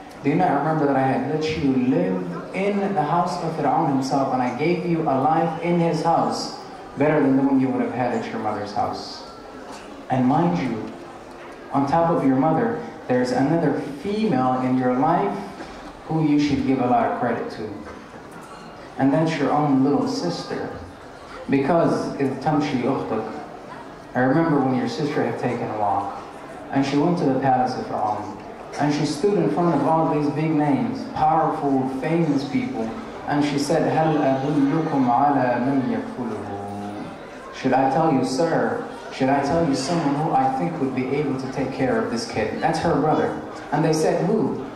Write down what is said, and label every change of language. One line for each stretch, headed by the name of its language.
English: Do you not remember that I had let you live in the house of Fir'aun himself, and I gave you a life in his house better than the one you would have had at your mother's house? And mind you, on top of your mother, there's another female in your life who you should give a lot of credit to. And that's your own little sister. Because
Arabic: إِذْ تَمْشِي أُخْتُكَ.
English: I remember when your sister had taken a walk, and she went to the palace of Fir'aun, and she stood in front of all these big names, powerful, famous people, and she said,
Arabic: هَلْ أَدُلُّكُمْ عَلَى مَنْ يَكْفُلُهُ.
English: Should I tell you, sir, should I tell you someone who I think would be able to take care of this kid? That's her brother. And they said, who?